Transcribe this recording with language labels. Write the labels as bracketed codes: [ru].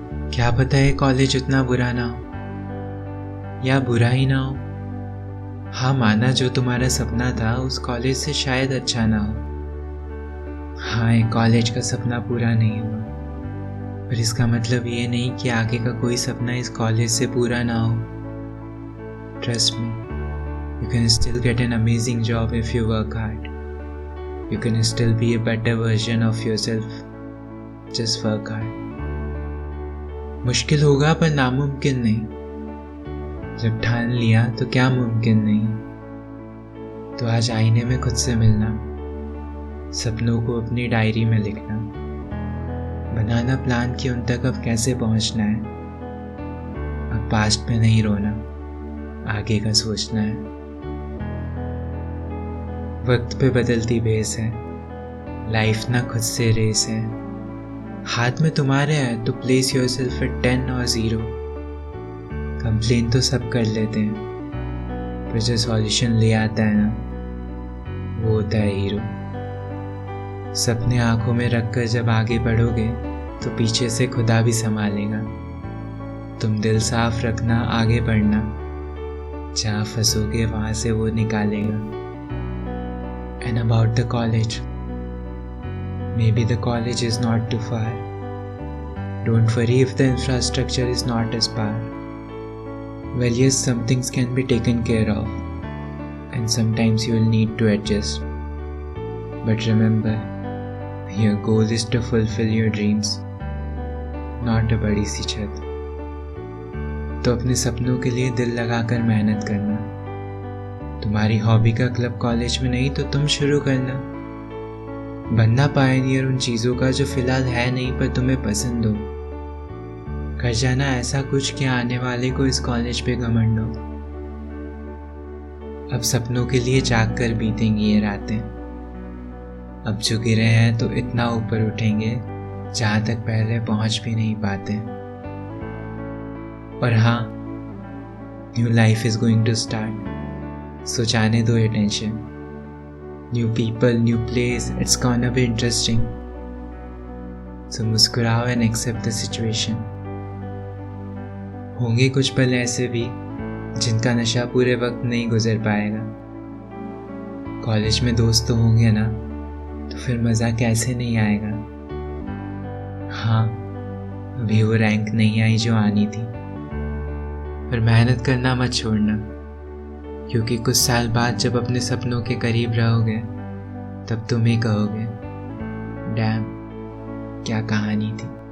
[hi] क्या पता है कॉलेज उतना बुरा ना हो, या बुरा ही ना हो। हाँ, माना जो तुम्हारा सपना था उस कॉलेज से शायद अच्छा ना हो। हाँ, एक कॉलेज का सपना पूरा नहीं हुआ, पर इसका मतलब ये नहीं कि आगे का कोई सपना इस कॉलेज से पूरा ना हो। [en] Trust me, you can still get an amazing job if you work hard. You can still be a better version of yourself. Just work hard. [hi] मुश्किल होगा पर नामुमकिन नहीं। जब ठान लिया तो क्या मुमकिन नहीं। तो आज आईने में खुद से मिलना, सपनों को अपनी डायरी में लिखना, बनाना प्लान कि उन तक अब कैसे पहुंचना है। अब पास्ट पे नहीं रोना, आगे का सोचना है। वक्त पे बदलती भेस है, लाइफ ना खुद से रेस है। हाथ में तुम्हारे है तो [en] place yourself at [hi] 10 और 0। कंप्लेन तो सब कर लेते हैं, पर जो सॉल्यूशन ले आता है ना, वो होता है हीरो। सपने आंखों में रखकर जब आगे बढ़ोगे तो पीछे से खुदा भी संभालेगा। तुम दिल साफ रखना, आगे बढ़ना, जहाँ फंसोगे वहाँ से वो निकालेगा। [en] And about the college, maybe the college is not too far. Don't worry if the infrastructure is not as par. Well, yes, some things can be taken care of, and sometimes you will need to adjust. But remember, your goal is to fulfill your dreams, not a [hi] बड़ी सी छत। तो अपने सपनों के लिए दिल लगाकर मेहनत करना। तुम्हारी हॉबी का क्लब कॉलेज में नहीं तो तुम शुरू करना। बनना पायनियर उन चीज़ों का जो फिलहाल है नहीं पर तुम्हें पसंद हो। कर जाना ऐसा कुछ कि आने वाले को इस कॉलेज पे घमंड हो। अब सपनों के लिए जाग कर बीतेंगी ये रातें। अब जो गिरे हैं तो इतना ऊपर उठेंगे जहाँ तक पहले पहुँच भी नहीं पाते। और हाँ, [en] New life is going to start. So [hi] जाने दो ये tension. [en] New people, new place, it's gonna be interesting. So [hi] मुस्कुराओ [en] and accept the situation. [hi] होंगे कुछ पल ऐसे भी जिनका नशा पूरे वक्त नहीं गुजर पाएगा। कॉलेज में दोस्त तो होंगे ना, तो फिर मज़ा कैसे नहीं आएगा। हाँ, अभी वो रैंक नहीं आई जो आनी थी, पर मेहनत करना मत छोड़ना, क्योंकि कुछ साल बाद जब अपने सपनों के करीब रहोगे तब तुम ही कहोगे, डैम, क्या कहानी थी।